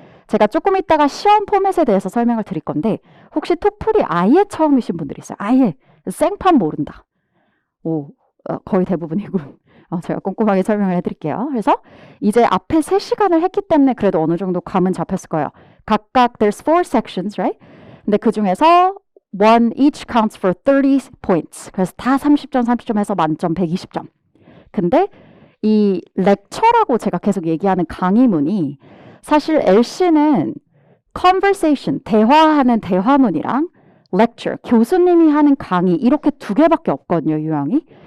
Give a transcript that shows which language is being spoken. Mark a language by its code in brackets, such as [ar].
[ko] 제가 조금 이따가 시험 포맷에 대해서 설명을 드릴 건데 혹시 토플이 아예 처음이신 분들이 있어요. 아예 생판 모른다. 거의 대부분이군. 제가 꼼꼼하게 설명을 해드릴게요. 그래서 이제 앞에 3시간을 했기 때문에 그래도 어느 정도 감은 잡혔을 거예요. 각각 [en] there's 4 sections, right? [ko] 근데 그 중에서 [en] one each counts for 30 points. [ko] 그래서 다 30점, 30점 해서 만점 120점. 근데 이 lecture라고 제가 계속 얘기하는 강의문이 사실 LC는 conversation, 대화하는 대화문이랑 lecture, 교수님이 하는 강의 이렇게 2개밖에 없거든요, 유형이.